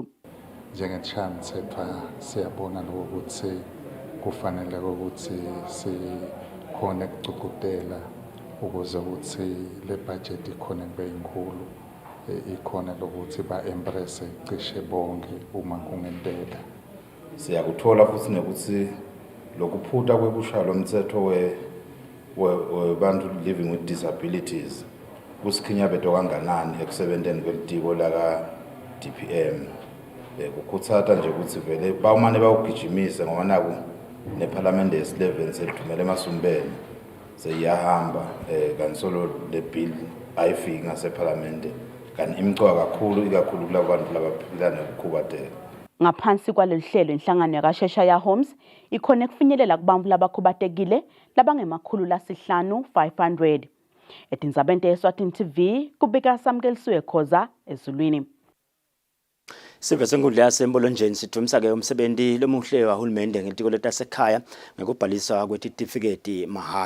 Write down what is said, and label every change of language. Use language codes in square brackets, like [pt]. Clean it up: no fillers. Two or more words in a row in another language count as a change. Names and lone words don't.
[ss] Njengechairmanship siyabona ukuthi kufanele ukuthi sikhone ukucukutela ukuze ukuthi le budget ikhona kube inkulu ikhona lokuthi ba-embrace cishe bonke uma kungenteka. Siyakuthola futhi nokuthi lokuphutha kwekushaya lomthetho webantu [en] living with disabilities [ss] kusikhinyabhedo kanganani ekusebenteni kwelitiko laka DPM. Kukhuthatha nje ukuthi vele bawumane bawugijimise ngoba naku nePhalamende yesi-11 selithumele emasumbeni seyiyahamba kansolo le bill ayifiki ngasePhalamende kanti imcoka kakhulu ikakhulu kulabantu labaphila nokukhubateka. Ngaphansi kwalolu hlelo inhlangano yakaCheshire Homes ikhona kufinyelela kubantu labakhubatekile labangema500. Etindzabeni teEswatini TV kubika Samkelisiwe Khoza ezulwini. Sive senkundla yasembolonjeni sidumisa ke umsebenzi lomuhle wahulumende ngelitiko letasekhaya ngokubhaliswa kwetitifiketi mahala.